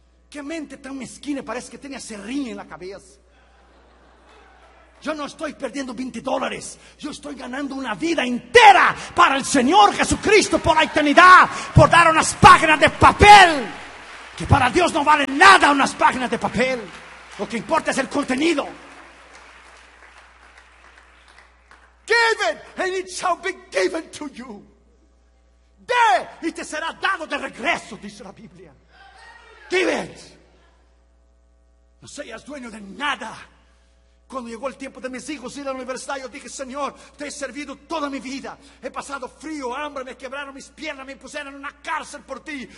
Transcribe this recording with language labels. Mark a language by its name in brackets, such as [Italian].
[Spanish] ¿Qué mente tan mezquina? Parece que tiene serrín en la cabeza. Yo no estoy perdiendo $20. Yo estoy ganando una vida entera para el Señor Jesucristo por la eternidad. Por dar unas páginas de papel. Que para Dios no valen nada unas páginas de papel. Lo que importa es el contenido. [English] Give it and it shall be given to you. [Spanish] De y te será dado de regreso, dice la Biblia. [English] Give it. [Spanish] No seas dueño de nada. Cuando llegó el tiempo de mis hijos ir a la universidad, yo dije: Señor, te he servido toda mi vida. He pasado frío, hambre, me quebraron mis piernas, me pusieron en una cárcel por ti.